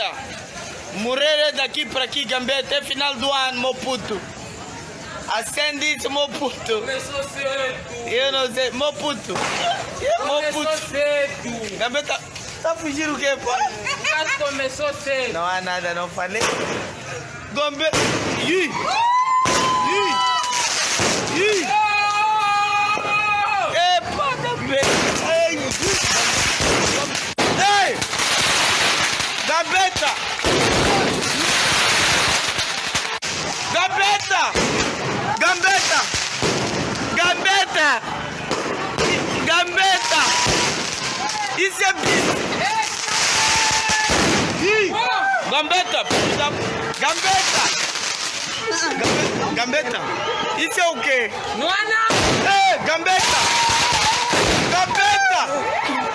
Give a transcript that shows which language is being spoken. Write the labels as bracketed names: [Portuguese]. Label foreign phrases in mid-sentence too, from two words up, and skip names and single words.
[Portuguese] Moreira daqui pra aqui, Gambetta. É final do ano, meu puto. Acende isso, meu puto. Começou cedo. Eu não sei, meu puto. Meu puto. Cedo. Gambetta, tá fugindo o quê, pô? O caso começou cedo. Não há nada, não falei. Gambetta. Ih! Epa, Gambetta. Ei! Gambetta! Gambetta! Gambetta! Gambetta! Gambetta! Isso é bicho! Gambetta! Gambetta! Gambetta! Isso é o quê? Não há nada. Ei, Gambetta! Gambetta!